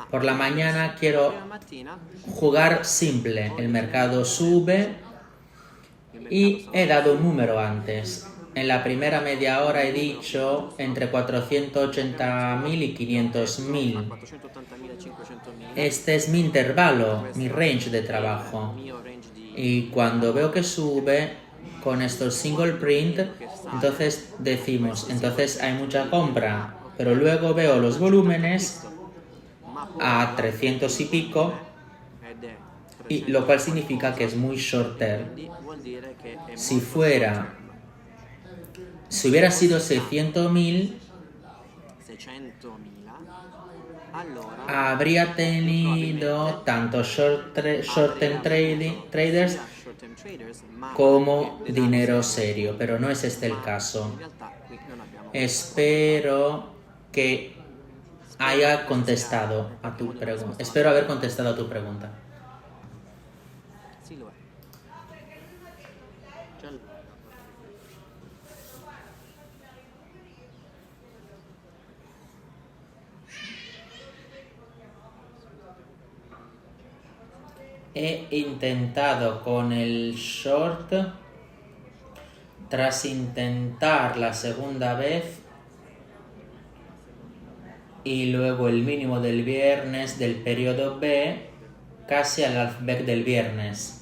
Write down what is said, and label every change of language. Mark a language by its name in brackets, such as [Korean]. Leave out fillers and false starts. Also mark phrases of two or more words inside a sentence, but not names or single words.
[Spanish] Por la mañana quiero [Italian] prima mattina [Spanish] jugar simple. El mercado sube y he dado un número antes. En la primera media hora he dicho entre 480.000 y 500.000. [Italian] 480.000 e 500.000 [Spanish] Este es mi intervalo, mi range de trabajo. [Italian] mio range di [Spanish] Y cuando veo que sube con estos [English] single print, [Spanish] entonces decimos, entonces hay mucha compra. Pero luego veo los volúmenes a 300 y pico, [Italian] ed è [Spanish] y lo cual significa que es muy [English] short term. [Italian] vuol dire che è [Spanish] Si hubiera sido 600.000, [Italian] 600.000, allora [Spanish] habría tenido tanto [English] short-term traders short-term traders, [Italian] ma [Spanish] como dinero serio, pero no es este el caso. [Italian] in realtà qui non abbiamo [Spanish] Espero que haya contestado a tu pregunta. Espero haber contestado a tu pregunta. [Italian] sì lo è. Già lo- [Spanish] He intentado con el short, tras intentar la segunda vez y luego el mínimo del viernes del periodo B, casi al halfback del viernes.